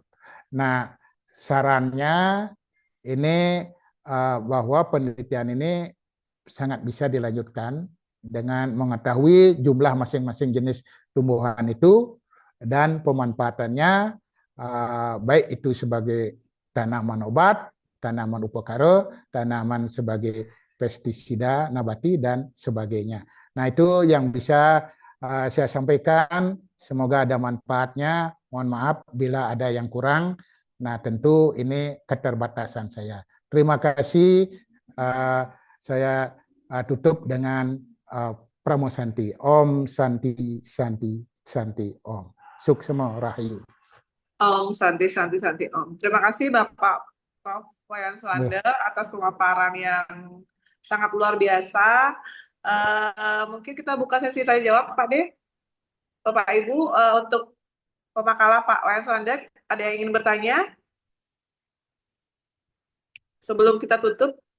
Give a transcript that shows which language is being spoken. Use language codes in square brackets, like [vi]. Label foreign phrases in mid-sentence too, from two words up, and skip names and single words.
[id] Nah, sarannya ini bahwa penelitian ini sangat bisa dilanjutkan dengan mengetahui jumlah masing-masing jenis tumbuhan itu dan pemanfaatannya, baik itu sebagai tanaman obat, tanaman upakara, tanaman sebagai pestisida nabati, dan sebagainya. Nah, itu yang bisa saya sampaikan. Semoga ada manfaatnya. Mohon maaf bila ada yang kurang. Nah, tentu ini keterbatasan saya. Terima kasih. Saya tutup dengan Pramo Santi. [sa] Om Santi Santi Santi Om. [ban] Suksema Rahayu. [sa] Om Santi Santi Santi Om. [id] Terima kasih Bapak Prof. Wayan Suanda atas pemaparan yang sangat luar biasa. Mungkin kita buka sesi tanya jawab, Pak De. Bapak Ibu, untuk pemakalah Pak Wayan Suanda, ada yang ingin bertanya? Sebelum kita tutup.